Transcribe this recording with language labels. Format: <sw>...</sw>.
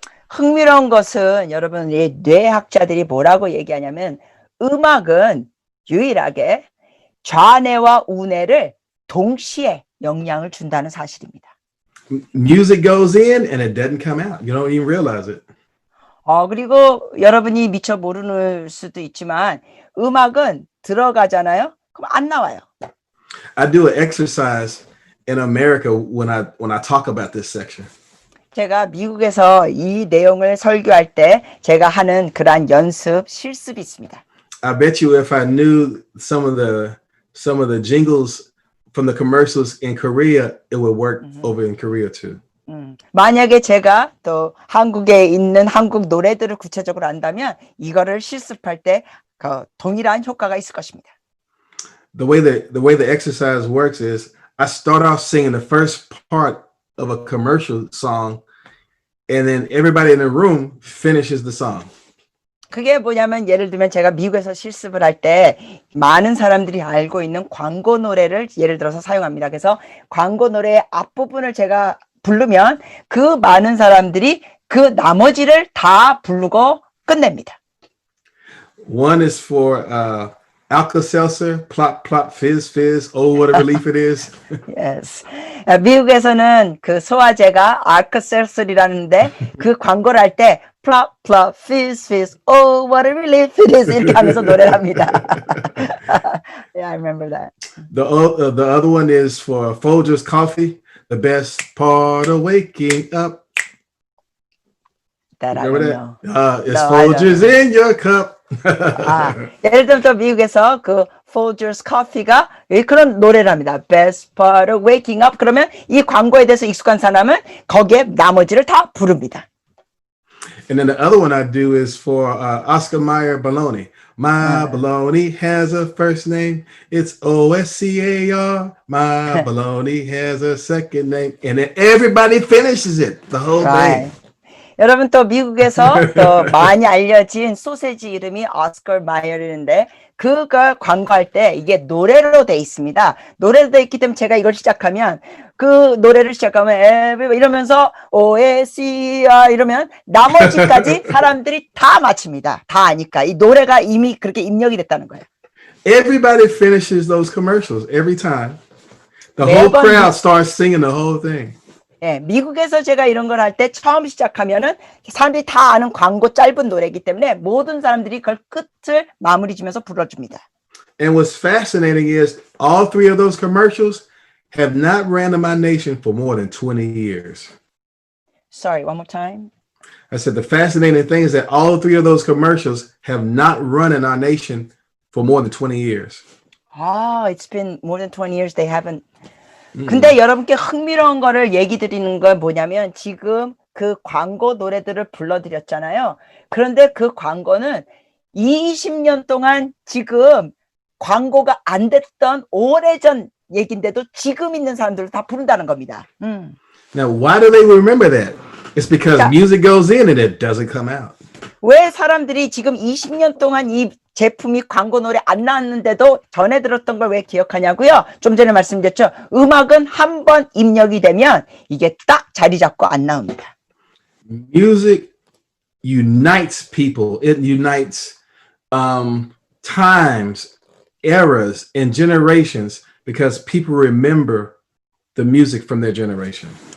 <ko>흥미로운 것은 여러분 이 뇌학자들이 뭐라고 얘기하냐면 음악은 유일하게 좌뇌와 우뇌를 동시에 영향을 준다는 사실입니다.</ko> <en>Music goes in and it doesn't come out. You don't even realize it.</en> <ko>그리고 여러분이 미처 모르는 수도 있지만 음악은 들어가잖아요. 그럼 안 나와요.</ko> <en>I do an exercise in America when I talk about this section.</en> <ko>제가 미국에서 이 내용을 설교할 때 제가 하는 그러한 연습 실습이 있습니다.</ko> <en>I bet you if I knew some of the jingles from the commercials in Korea, it would work over in Korea too.</en> <ko>만약에 제가 또 한국에 있는 한국 노래들을 구체적으로 안다면 이거를 실습할 때 동일한 효과가 있을 것입니다.</ko> <en>The way the exercise works is I start off singing the first part of a commercial song, and then everybody in the room finishes the song.</en> <ko>그게 뭐냐면 예를 들면 제가 미국에서 실습을 할 때 많은 사람들이 알고 있는 광고 노래를 예를 들어서 사용합니다. 그래서 광고 노래의 앞부분을 제가 부르면 그 많은 사람들이 그 나머지를 다 부르고 끝냅니다.</ko> <en>One is for Alka-Seltzer, plop, plop, fizz, fizz, oh, what a relief it is. Yes.</en> <ko>미국에서는 그 소화제가 알카셀설이라는데 그 광고를 할 때</ko> <en>plop, plop, fizz, fizz, oh, what a relief it is</en> <ko>이렇게 하면서 노래를 합니다.</ko> <en>Yeah, I remember that. The other one is for Folgers coffee, the best part of waking up. That I Remember don't that? know. It's No, I don't Folgers in your cup.</en> <ko>예를 들면 또 미국에서 그 Folgers Coffee가 그런 노래를 합니다.</ko> <en>Best part of waking up.</en> <ko>그러면 이 광고에 대해서 익숙한 사람은 거기에 나머지를 다 부릅니다.</ko> <en>And then the other one I do is for Oscar Mayer Bologna. My bologna has a first name. It's Oscar. My bologna has a second name. And then everybody finishes it, the whole Right. thing.</en> <ko>여러분 또 미국에서 또 많이 알려진 소세지 이름이 오스카 마이어인데 그걸 광고할 때 이게 노래로 돼 있습니다. 노래로 돼 있기 때문에 제가 이걸 시작하면 그 노래를 시작하면 이러면서 OSCR 이러면 나머지까지 사람들이 다 맞춥니다. 다 아니까 이 노래가 이미 그렇게 입력이 됐다는 거예요.</ko> <en>Everybody finishes those commercials every time. The whole crowd starts singing the whole thing.</en> <ko>예, 미국에서 제가 이런 걸 할 때 처음 시작하면은 사람들이 다 아는 광고 짧은 노래이기 때문에 모든 사람들이 그걸 끝을 마무리 지면서 불러줍니다.</ko> <en>And what's fascinating is all three of those commercials have not ran in my nation for more than 20 years. Sorry, one more time. I said the fascinating thing is that all three of those commercials have not run in our nation for more than 20 years. It's been more than 20 years they haven't.</en> <ko>근데 여러분께 흥미로운 거를 얘기 드리는 건 뭐냐면 지금 그 광고 노래들을 불러드렸잖아요. 그런데 그 광고는 20년 동안 지금 광고가 안 됐던 오래전 얘긴데도 지금 있는 사람들을 다 부른다는 겁니다.</ko> <en>Now, why do they remember that? It's because music goes in and it doesn't come out.</en> <ko>왜 사람들이 지금 20년 동안 이 제품이 광고 노래 안 나왔는데도 전에 들었던 걸 왜 기억하냐고요? 좀 전에 말씀드렸죠. 음악은 한 번 입력이 되면 이게 딱 자리 잡고 안 나옵니다.</ko> <en>Music unites people. It unites times, eras, and generations because people remember the music from their generation.</en>